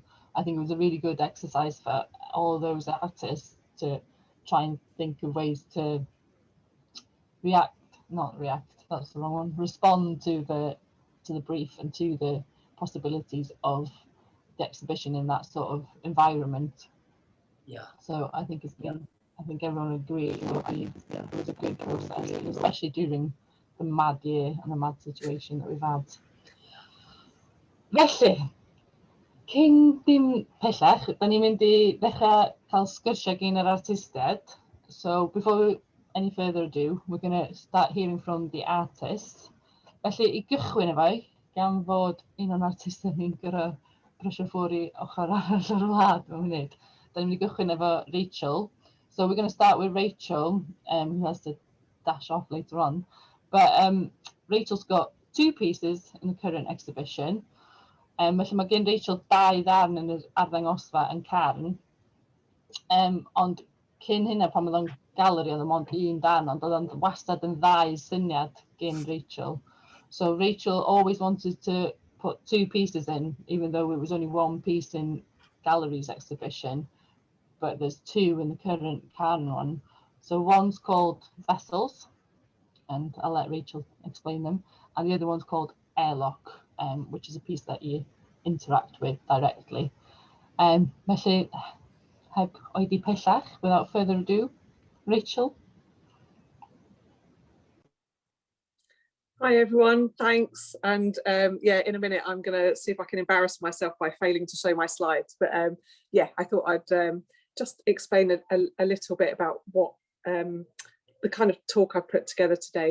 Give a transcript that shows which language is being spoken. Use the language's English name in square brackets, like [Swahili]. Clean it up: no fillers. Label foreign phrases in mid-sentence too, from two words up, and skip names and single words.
[English] I think it was a really good exercise for all those artists to try and think of ways to that's the wrong one, respond to the brief and to the possibilities of the exhibition in that sort of environment. Yeah. So I think it's been, I think everyone agrees it was a good process, especially during the mad year and the mad situation that we've had. [Welsh] Felly, cyn dim pellach, da ni'n mynd I ddechrau cael sgyrsiau gyn yr artistiaid. [English] So before any further ado, we're going to start hearing from the artists. [Welsh] Felly, I gychwyn efo, gan fod un o'n artistiaid ni'n gyda brysio ffwr I ochr arall o'r wlad mewn munud. Da ni'n mynd I gychwyn efo Racehl. [English] So we're going to start with Racehl, who has to dash off later on. But Rachel's got 2 pieces in the current exhibition. [Welsh] Felly mae gen Racehl 2 ddarn yn yr Arddangosfa yn CARN. Ond cyn hynna pan oedd o'n galeri oedd o'n 1 darn, ond oedd o'n wastad yn 2 syniad gen Racehl. [English] So Racehl always wanted to put 2 pieces in, even though it was only 1 piece in gallery's exhibition, but there's 2 in the current CARN one. So one's called Vessels, and I'll let Racehl explain them, and the other one's called Airlock, which is a piece that you interact with directly. [Welsh] Felly, heb oedi pellach, [English] without further ado, Racehl. Hi everyone, thanks. And yeah, in a minute I'm going to see if I can embarrass myself by failing to show my slides. But yeah, I thought I'd just explain a little bit about what the kind of talk I've put together today.